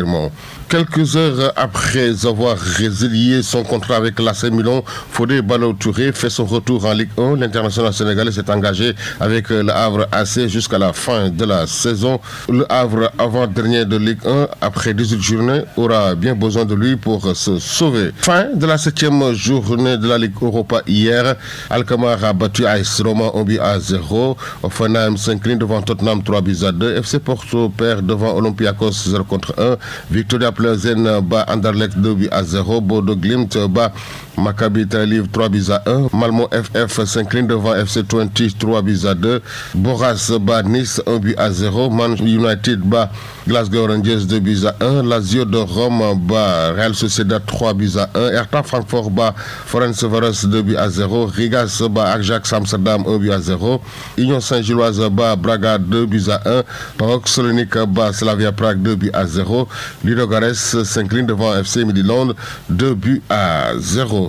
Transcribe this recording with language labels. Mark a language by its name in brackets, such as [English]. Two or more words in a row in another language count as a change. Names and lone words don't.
[French] Quelques heures après avoir résilié son contrat avec l'AC Milan, Fodé Ballo-Touré fait son retour en Ligue 1. L'international sénégalais s'est engagé avec le Havre AC jusqu'à la fin de la saison. Le Havre, avant-dernier de Ligue 1, après 18 journées, aura bien besoin de lui pour se sauver. Fin de la 7e journée de la Ligue Europa hier. Alkmaar a battu AS Roma 1-0. Offenheim s'incline devant Tottenham 3-2. FC Porto perd devant Olympiakos 0-1. Victoria Plzen bat Anderlecht 2-0. Bodo Glimt bat Maccabi Tel Aviv 3-1. Malmo FF s'incline devant FC Twente 3-2. Boras bat Nice 1-0. Man United bat Glasgow Rangers 2-1. Lazio de Rome bat Real Sociedad 3-1. Hertha Francfort bat Ferencváros 2-0. Rigas bat Ajax Amsterdam 1-0. Union Saint-Gilloise bat Braga 2-1. PAOK Salonique bat Slavia Prague 2-0. Ludogorets s'incline devant FC Midtjylland 2-0.